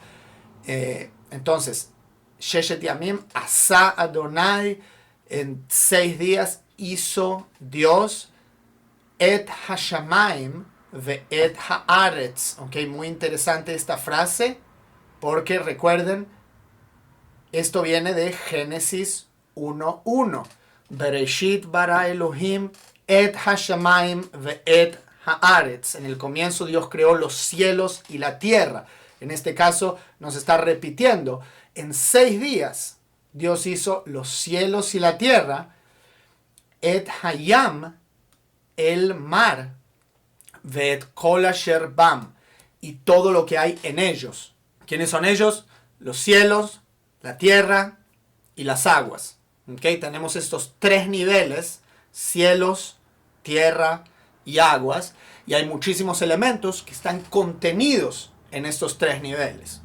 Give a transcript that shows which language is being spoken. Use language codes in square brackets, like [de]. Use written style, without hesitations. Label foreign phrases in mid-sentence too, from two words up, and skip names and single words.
[es] Entonces, [he] ששת ימים, עשה אדני, [es] en 6 días hizo Dios [he] את השמים ואת הארץ. [es] Okay, muy interesante esta frase, porque recuerden, esto viene de Génesis 1:1. [he] בראשית ברא אלהים את השמים ואת הארץ. [es] En el comienzo Dios creó los cielos y la tierra. En este caso nos está repitiendo. En 6 días Dios hizo los cielos y la tierra. [he] את הים, [es] el mar. [he] ואת כל אשר בם. [es] Y todo lo que hay en ellos. ¿Quiénes son ellos? Los cielos, la tierra y las aguas. ¿Okay? Tenemos estos 3 niveles, cielos, tierra y aguas, y hay muchísimos elementos que están contenidos en estos 3 niveles.